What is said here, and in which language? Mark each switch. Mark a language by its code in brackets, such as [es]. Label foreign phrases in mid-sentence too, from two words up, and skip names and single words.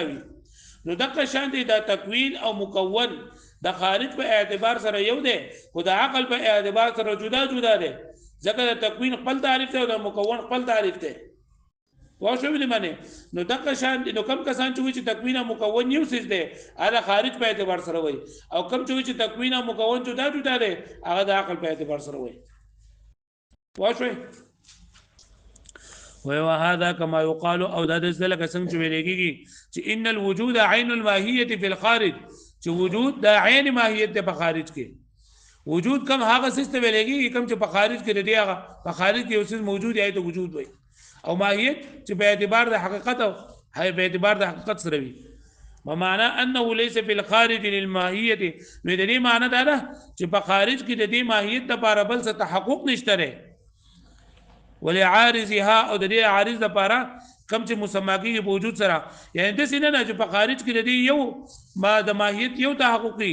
[ps] وي نو دغه شان دي دا تکوین او مکون د خارج په اعتبار سره یو دی خو د عقل په اعتبار سره جدا جدا دی ځکه د تکوین خپل تعریف دی او د مکون خپل تعریف دی واو شو ویل معنی نو دغه شان نو کم کسان چې تکوین او مکون یو څه دی هغه خارج په اعتبار سره وای او کم چې تکوین او مکون جدا جدا دی هغه د عقل په اعتبار سره وای واو شو [ar] وهذا كما يقال [ps] او دا د ځل څنګه چې ویل کېږي چې [ar] ان الوجود عین الماهیه فی الخارج [ps] چې وجود د عین ماهیت په خارج کې وجود کم هغه څه ته ویل کېږي کم چې په خارج کې دی هغه په خارج کې یو څه موجود دی ته وجود وای او ماهیت چې په اعتبار د حقیقت او په اعتبار د حقیقت سره وي [ar] ومعنى انه ليس في الخارج للماهیت [ps] نو د دې معنی دا ده چې په خارج کې د دې ماهیت لپاره بل څه تحقق نشته ولعارضها او د دې عارض لپاره کم چې مسماکی په وجود سره یعنی د سینه نه چې په خارج کې د دې یو ما د ماهیت یو تحققي